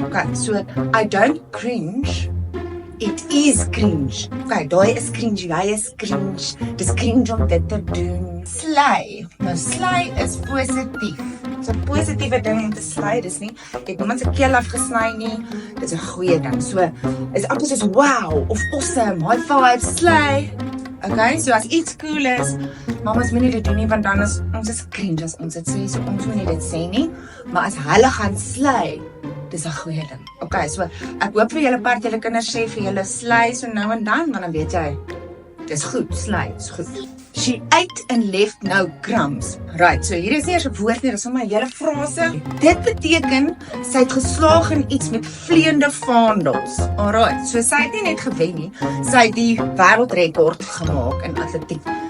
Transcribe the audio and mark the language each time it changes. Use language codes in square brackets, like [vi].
[en] Okay, so, I don't cringe, it is cringe. [af] Okay, daai is cringe, jy is cringe. Dis cringe om dit te doen. Slay. Nou, slay is positief. So 'n positiewe ding om te slay, dis nie, jy het niemand se keel afgesny nie, dis 'n goeie ding. So, is amper soos wow, of awesome, high five, slay. Okay, so as iets cool is, mamas moenie dit doen nie, want dan is ons is cringe as ons dit sê, so ons moenie dit sê nie, maar as hulle gaan slay, dis 'n goeie ding. Okay, so ek hoop vir julle part, julle kinders sê vir julle slay so nou en dan, want dan weet jy, dis goed, slay, is goed. [en] She ate and left no crumbs. [af] Right, so hier is nie eers 'n woord nie, dis sommer 'n hele frase. Dit beteken, sy het geslaag in iets met vleiende vaandels. Alright, so sy het nie net gewen nie, sy het die wêreldrekord gemaak in atletiek.